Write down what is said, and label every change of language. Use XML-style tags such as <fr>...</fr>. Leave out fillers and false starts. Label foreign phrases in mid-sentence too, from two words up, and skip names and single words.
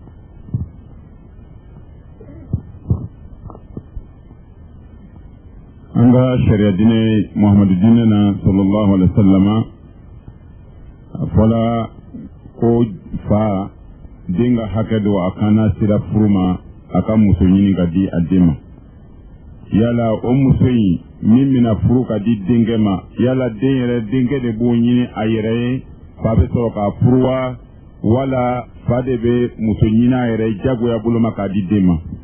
<bm>an ka sariya diinɛ muhamadu diinɛ na</bm> <ar>صلى الله عليه وسلم</ar> <bm>a fɔla ko fa den ka hakɛ don a kana sira furu ma a ka muso ɲini ka di a den ma yala o muso in min bɛna furu ka di denkɛ ma yala den yɛrɛ denkɛ de b'o ɲini a yɛrɛ ye fa bɛ sɔrɔ k'a furu wa wala fa de bɛ muso ɲini a yɛrɛ jagoya bolo ma k'a di den ma.</bm>